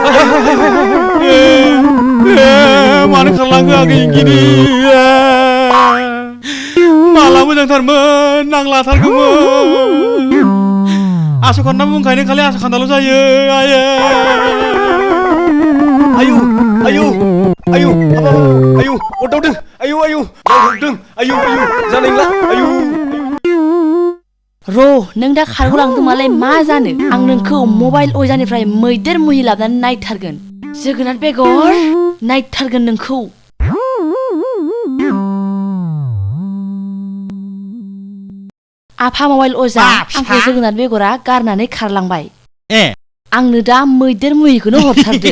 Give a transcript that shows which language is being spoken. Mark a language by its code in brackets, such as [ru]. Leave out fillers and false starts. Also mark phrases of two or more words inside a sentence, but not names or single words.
[brx] मानो खारलाङो आं इंगिनि माला मोजांथारमोन नांलाथारगौमोन आसखान्दा बुंखायनो खालि आसखान्दाल' जायो आयै ayu apa ayu udah ayu जानायला ayu र' नों दा खारग'लांदोंमालाय मा जानो आं नोंखौ मबाइल अजानिफ्राय मैदेर मुहि लाबोनानै नायथारगोन जोगोनार बेगर नायथारगोन नोंखौ आफा मबाइल अजा आंखौ जोगोनार बेगरा गारनानै खारलांबाय आंनो दा मैदेर मुहिखौनो हरथारदो